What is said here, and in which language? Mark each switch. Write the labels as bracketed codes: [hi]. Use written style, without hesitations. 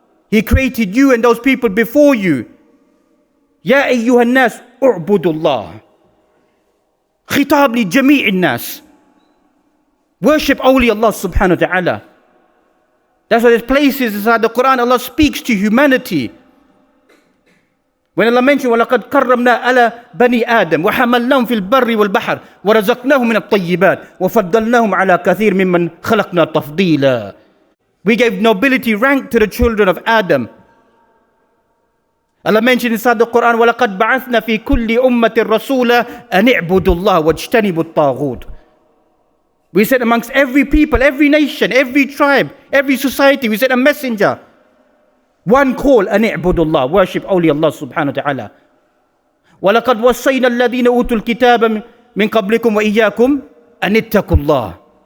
[en] He created you and those people before you. [ar] يَا أَيُّهَا النَّاسُ اُعْبُدُوا اللَّهِ. خطاب لجميع الناس. [en] Worship only Allah subhanahu wa ta'ala. That's why there's places inside the Quran Allah speaks to humanity. When Allah mentioned [ar] وَلَقَدْ كَرَّمْنَا عَلَى بَنِي آدَمَ وَحَمَلْنَاهُمْ فِي الْبَرِّ وَالْبَحْرِ وَرَزَقْنَاهُمْ مِنَ الطَّيِّبَاتِ وَفَضَّلْنَاهُمْ عَلَى كَثِيرٍ مِمَّنْ خَلَقْنَا تَفْضِيلًا. [en] We gave nobility rank to the children of Adam. Allah mentioned inside the Quran [ar] وَلَقَدْ بَعَثْنَا فِي كُلِّ أُمَّةٍ رَسُولًا أَنِ اعْبُدُوا اللَّهَ وَاجْتَنِبُوا الطَّاغُوتَ. [en] We said amongst every people, every nation, every tribe, every society, we said a messenger. One call, [ar] أن اعبدوا الله, [en] worship only Allah subhanahu wa ta'ala. [ar] وَلَقَدْ وَصَّيْنَا الَّذِينَ أُوتُوا الْكِتَابَ مِنْ قَبْلِكُمْ وَإِيَّاكُمْ أَنِ اتَّقُوا اللَّهَ.